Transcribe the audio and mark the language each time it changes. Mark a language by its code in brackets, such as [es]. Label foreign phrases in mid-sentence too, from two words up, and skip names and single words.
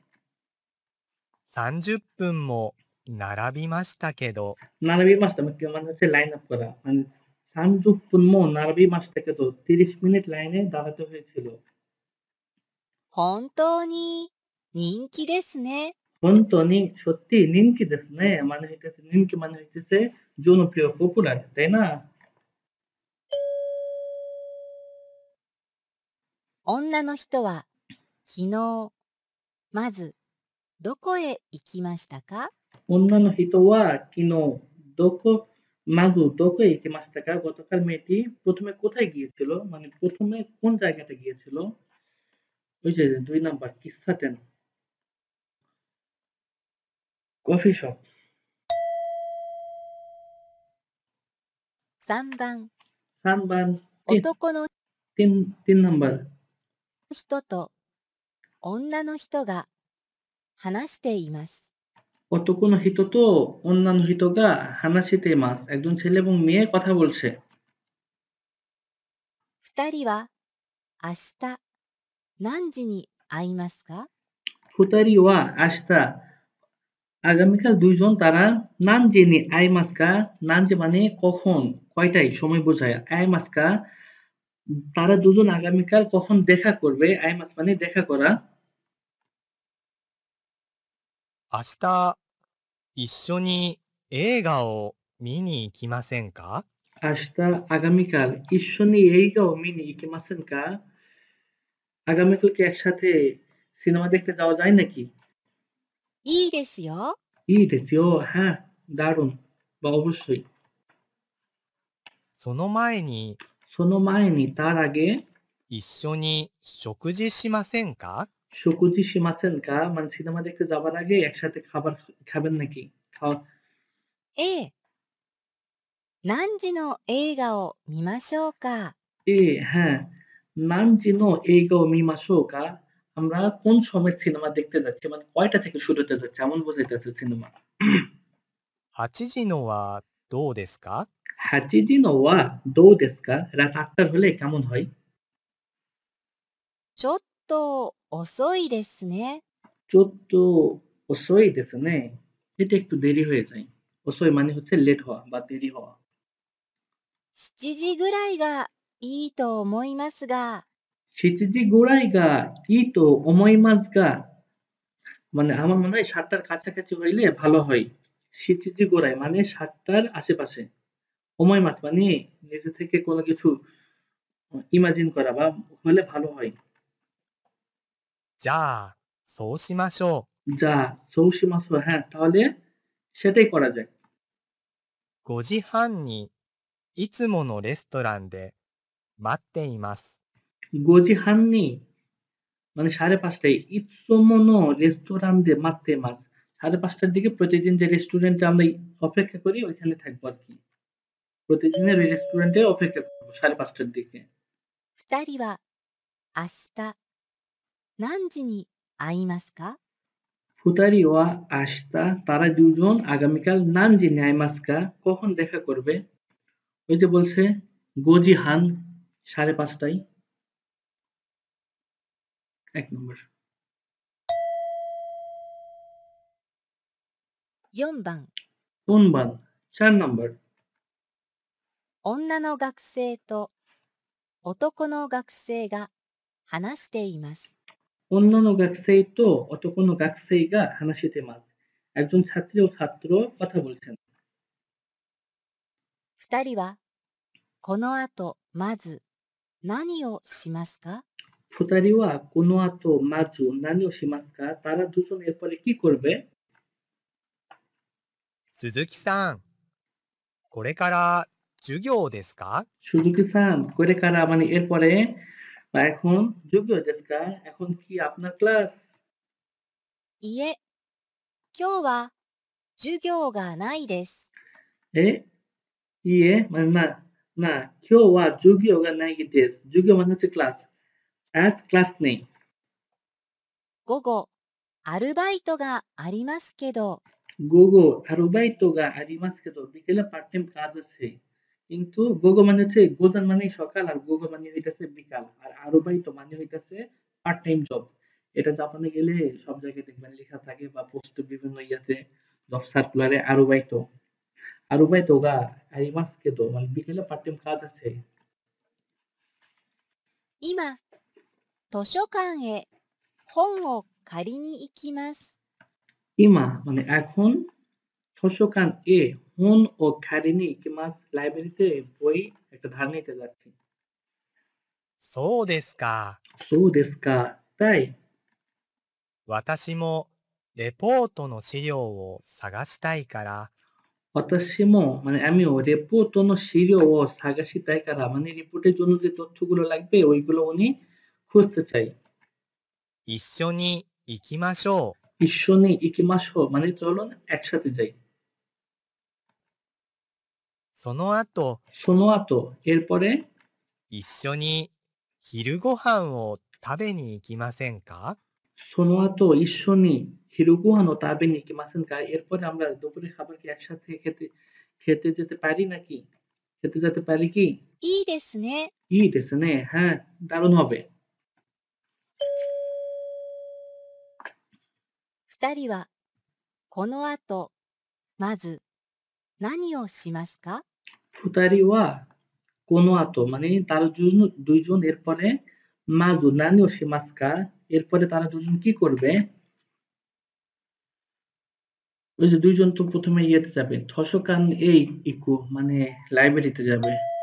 [ja] 30 分も並びましたけど、並びました [bn] মানে হচ্ছে [en] line up [bn] করা মানে [ja] 三十分も並びましたけ [bn] তো 30 মিনিট লাইনে দাঁড়াতে হয়েছিল [ja] 本当に人気ですね。 [bn] হন্তনি সত্যি [ja] 人気ですね [bn] মানে হইতেছে নিনকি মানে হইতেছে জনপ্রিয় পপুলার তাই না [ja] 女の人は昨日、まずどこへ行きましたか？女の人は昨日どこまずどこ行きましたか [bn] গতকাল মেয়েটি প্রথমে কোথায় গিয়েছিল মানে প্রথমে কোন জায়গাটা গিয়েছিল ওই যে 2 নাম্বার কিস্সাতেন [en] coffee shop [ja] 3 番、 [bn] সানবান [ja] 男の [bn] তিন নাম্বার [ja] 人と女の人が話しています。男の人と女の人が話しています [bn] একজন ছেলে এবং মেয়ে কথা বলছে [ja] 2 人は明日何時に会いますか？二人は明日 [bn] আগামীকাল দুইজন তারা [ja] 何時に会いますか [bn] নানজে মানে কখন কয়টায় সময় বোঝায় আইমাস্কা তারা দুজন আগামীকাল কখন দেখা করবে আইমাস মানে দেখা করা [ja] 明日、一緒に映画を見に行きませんか？ [bn] আস্তা আগামীকাল [ja] 一緒に映画を見に行きませんか [bn] আগামীকাল কি একসাথে সিনেমা দেখতে যাওয়া যায় নাকি [ja] いいですよ。いいですよ [bn] হ্যাঁ দারুণ বা অবশ্যই। [ja] その前にその前に [bn] তার আগে [ja] 一緒に食事しませんか食事しませんか [bn] মানে সিনেমা দেখতে যাবার আগে একসাথে খাবেন নাকি? খাওয়া [ja] ええ。何時の映画を見ましょうか。 [bn] হ্যাঁ, [ja] 何時の映画を見ましょうか [bn] আমরা কোন সময়ের সিনেমা দেখতে যাচ্ছি? মানে কয়টা থেকে শুরু হতে যাচ্ছে এমন বোঝাইতেছে সিনেমা। [ja] 8 時のはどうですか八時のはどうですか [bn] রাত ৮টার হলে কেমন হয়? [ja] ちょっと遅いですね。ちょっと遅いですね [bn] এটা একটু দেরি হয়ে যায়। ওসোই মানে হচ্ছে লেট হওয়া বা দেরি হওয়া। [ja] 7 時ぐらいがいいと思いますが。七時ぐらいがいいと思いますが [bn] মানে আমার মনে হয় ৭টার কাছাকাছি হইলে ভালো হয়। [ja] 七時ぐらい [bn] মানে ৭টার আশেপাশে। ওমোইমাস মানে নিজে থেকে কোনো কিছু ইমাজিন করা বা হলে ভালো হয়। [ja] じゃあ、そうしましょじゃそうしましょう [bn] হ্যাঁ, তাহলে সেটাই করা যায়। [ja] う。5時半にいつものレストランで待っています。五時半に [bn] মানে ৫:৩০ [ja] いつものレストランで待っています [bn] ৫:৩০ দিকে প্রতিদিন যে রেস্টুরেন্টে আমরা অপেক্ষা করি ওইখানে থাকবো আরকি। প্রতিদিনের ওই রেস্টুরেন্টে অপেক্ষা করব ৫:৩০ দিকে। [ja] 2 人は明日何時に会いますか。二人は明日 [bn] তারা ২ জন আগামীকাল [ja] 何時に会いますか [bn] কখন দেখা করবে? ওই যে বলছে [ja] 五時半 [bn] ৫:৩০ ১ নম্বর। [ja] 4番、 [bn] উনবান ৪ নম্বর। [ja] 女の学生と男の学生が話しています。女の学生と男の学生が話しています [bn] একজন ছাত্রী ও ছাত্র কথা বলছেন। [ja] 2 人はこの後まず何をしますか。二人はこの後まず何をしますか [bn] তারা দুজন এরপরে কি করবে? [ja] 鈴木さん、これから授業ですか [bn] সুজুকি-সান [ja] これから [bn] মানে এরপরে বা এখন [ja] 授業ですか [bn] এখন কি আপনার ক্লাস? [ja] いえ、今日は授業がないです。 [bn] এ ইয়ে মানে না, না [ja] 今日は授業がないです [bn] যুগীয় মানে হচ্ছে ক্লাস। আজ ক্লাস নেই। [ja] 午後、アルバイトがありますけど。午後アルバイトがありますけど [bn] বিকেলে [en] part time [bn] কাজ আছে। কিন্তু গোগো মানে হচ্ছে গোজান মানে সকাল আর গোগো মানে হইতাছে বিকাল। আর আরুবাইতো মানে হইতাছে [en] part time job. [bn] এটা জাপানে গেলে সব জায়গায় দেখবেন লেখা থাকে বা পোস্ট বিভিন্ন ইয়াতে [en] job circular [bn] আরুবাইতো। [ja] アルバイトがありますけど [bn] মানে বিকেলে [en] part time [bn] কাজ আছে। [ja] 今、図書館へ本を借りに行きます。 [bn] ইমা মানে এখন [ja] 図書館へ本を借りに行きます [bn] লাইব্রেরিতে বই একটা ধার নিতে যাচ্ছি। [ja] そうですか。そうですか [bn] তাই? [ja] 私もレポートの資料を探したいから、 [bn] অতাশিমো মানে আমিও [ja] レポートの資料を探したいから [bn] মানে রিপোর্টের জন্য যে তথ্যগুলো লাগবে ওইগুলো উনি খুঁজতে চাই। [ja] 一緒に行きましょう。一緒に行きましょう [bn] মানে চলুন একসাথে যাই। [ja] その後、その後 [bn] এরপরে [ja] 一緒に昼ご飯を食べに行きませんかその後一緒に昼ご飯を食べに行きませんか [bn] এরপরে আমরা দুপুরের খাবার কি একসাথে খেতে যেতে পারি নাকি? খেতে যেতে পারি কি? [ja] いいですね。いいですね [bn] হ্যাঁ, দারুণ হবে। [ja] 2 人はこの後まず何をしますか。二人はこの後 [bn] মানে তারা দুইজন এরপরে [ja] まず何をしますか [bn] এরপরে তারা দুজন কি করবে? ওই যে দুইজন তো প্রথমে ইয়েতে যাবে [ja] 図書館へ行く [bn] মানে লাইব্রেরিতে যাবে।